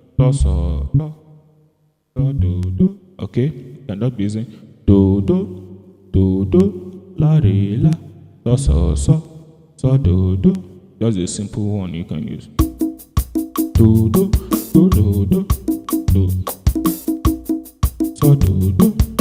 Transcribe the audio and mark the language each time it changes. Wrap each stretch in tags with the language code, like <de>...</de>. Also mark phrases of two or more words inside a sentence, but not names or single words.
<en>so, do, do. Okay, you cannot be using do, la, re, la, so, do. That's a simple one you can use. Do, do, do. So, do.</en>